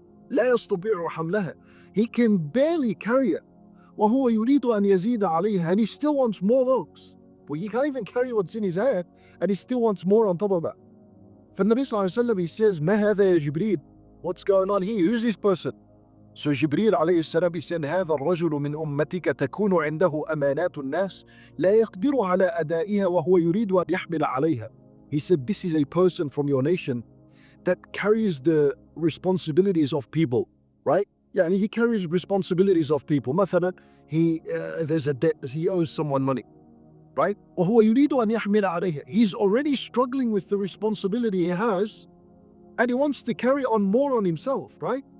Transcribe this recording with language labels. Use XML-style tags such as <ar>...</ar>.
<ar>لا يستطيع حملها.</ar> <en>He can barely carry it.</en> <ar>وهو يريد أن يزيد عليها,</ar> <en>and he still wants more logs. But he can't even carry what's in his hand, and he still wants more on top of that. For Nabi Sallallahu Alaihi Wasallam, he says,</en> <ar>ما هذا يا جبريل?</ar> <en>What's going on here? Who's this person? So Jibreel alayhi salam, he said,</en> <ar>هذا الرجل من أمتك تكون عنده أمانات الناس لا يقدر على أدائها وهو يريد أن يحمل عليها.</ar> <en>He said, this is a person from your nation that carries the responsibilities of people, right? Yeah, and he carries responsibilities of people. مثلا, there's a debt, he owes someone money, right?</en> <ar>وهو يريد أن يحمل عليها.</ar> <en>He's already struggling with the responsibility he has, and he wants to carry on more on himself, right?</en>